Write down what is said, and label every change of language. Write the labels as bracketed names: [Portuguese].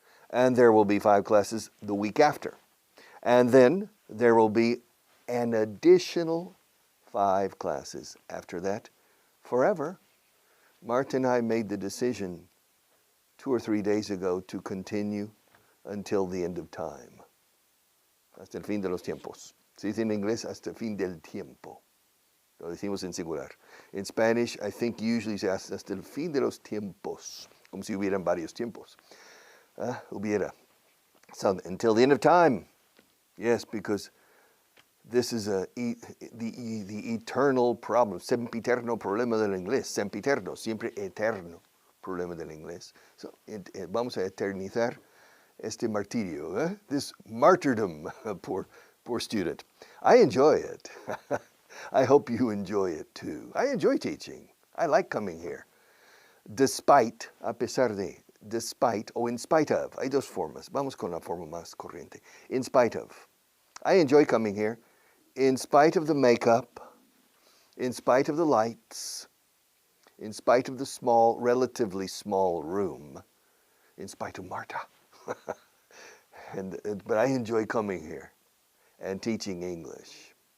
[English] And there will be 5 classes the week after. And then there will be an additional 5 classes after that. Forever. Marta and I made the decision 2 or 3 days ago to continue until the end of time. [Spanish] Hasta el fin de los tiempos. Se dice en inglés, hasta el fin del tiempo. Lo decimos en singular. [English] In Spanish, I think usually [Spanish] se hace hasta el fin de los tiempos. Como si hubieran varios tiempos. [English] Hubiera. So, until the end of time. Yes, because this is the eternal problem, [Spanish] sempiterno problema del inglés, [English] sempiterno, siempre eterno problema del inglés. So, [Spanish] vamos a eternizar este martirio, [English] this martyrdom, poor student. I enjoy it. I hope you enjoy it too. I enjoy teaching. I like coming here. [Spanish] Despite, a pesar de, despite, o [English] in spite of, [Spanish] hay dos formas. Vamos con la forma más corriente. [English] In spite of. I enjoy coming here. In spite of the makeup, in spite of the lights, in spite of the relatively small room, in spite of Marta. But I enjoy coming here and teaching English.